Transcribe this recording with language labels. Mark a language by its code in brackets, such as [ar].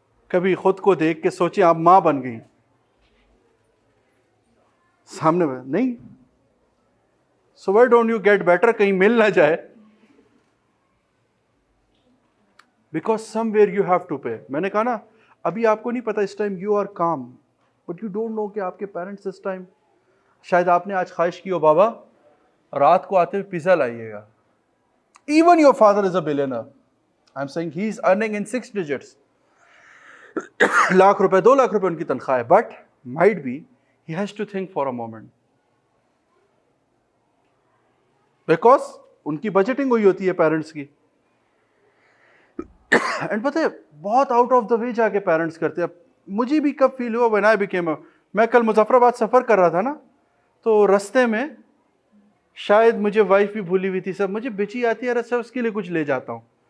[ur] کبھی خود کو دیکھ کے سوچیں آپ ماں بن گئی, سامنے نہیں, [en] so why don't you get better, [ur] کہیں مل نہ جائے, [en] because somewhere you have to pay. [ur] میں نے کہا نا ابھی آپ کو نہیں پتا, اس time [en] you are calm but you don't know [ur] کہ آپ کے پیرنٹس اس ٹائم, شاید آپ نے آج خواہش کی ہو بابا رات کو آتے ہوئے پیزا لائیے گا. [en] Even your father is a billionaire. I'm saying he is earning in 6 digits. [ur] Lakh روپے 2 لاکھ روپے ان کی تنخواہ ہے, [en] but might be he has to think for a moment because [ur] ان کی بجٹنگ ہوئی ہوتی ہے پیرنٹس کی. اینڈ پتہ ہے بہت آؤٹ آف دا وے جا کے پیرنٹس کرتے ہیں. مجھے بھی کب فیل ہوا [en] when I became a, [ur] میں کل مظفر آباد سفر کر رہا تھا نا, تو رستے میں شاید مجھے وائف بھی بھولی ہوئی تھی, سب مجھے بچی آتی ہے, اچھا اس کے لیے کچھ لے جاتا ہوں.